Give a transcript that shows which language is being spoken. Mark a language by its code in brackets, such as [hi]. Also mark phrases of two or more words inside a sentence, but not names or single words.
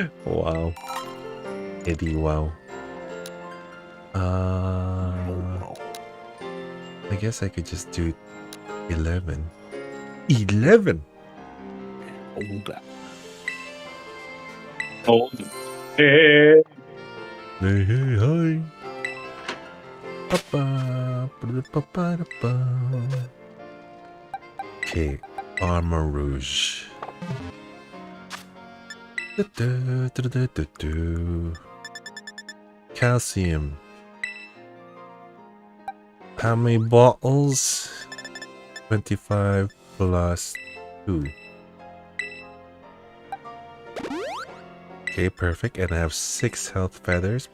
[en] Wow. Eddie, wow. I guess I could just do 11. 11? Hold. Hey. Hey, hey, hi. Ba-ba, ba-da-ba-ba-da-ba. Okay, Armor Rouge. Du-du-du-du-du-du. Calcium. How many bottles? 25 plus 2. Okay, perfect. And I have 6 health feathers.